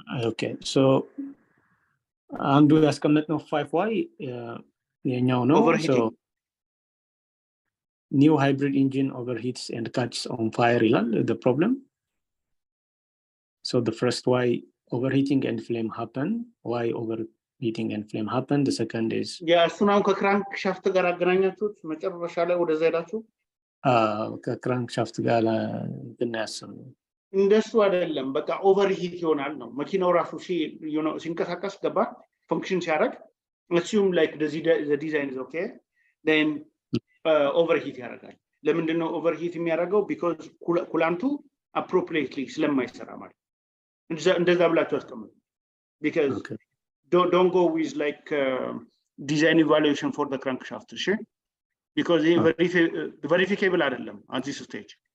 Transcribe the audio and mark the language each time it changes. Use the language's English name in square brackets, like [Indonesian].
[English] okay so [Amharic] አንዱ ያስቀመጥነው 5y የኛው ነው [English] so new hybrid engine overheats and catches on fire ይላል the problem so the first why overheating and flame happen why overheating and flame happen the second is [Amharic] እሱን አሁን ከክራንክ ሻፍት ጋር አገናኛችሁት መጨረሻ ላይ ወደዛ ሄዳችሁ ከክራንክ ሻፍት ጋር እንያሰው እንደሱ አይደለም በቃ ኦቨርሂት ይሆናል ነው መኪናው ራሱ ሲንቀሳቀስ ገባ ፈንክሽን ሲያደርግ [English] assume like the design is okay then overheat [Amharic] ያደርጋል ለምንድነው [English] overheat የሚያደርገው because ኩላንቱ appropriately [Amharic] ስለማይሰራ ማለት እንደዛ ብላችሁ አስቀምጡ [English] because don't go with like design evaluation for the crankshaft sure because verifiable [Amharic] አይደለም [English] at this stage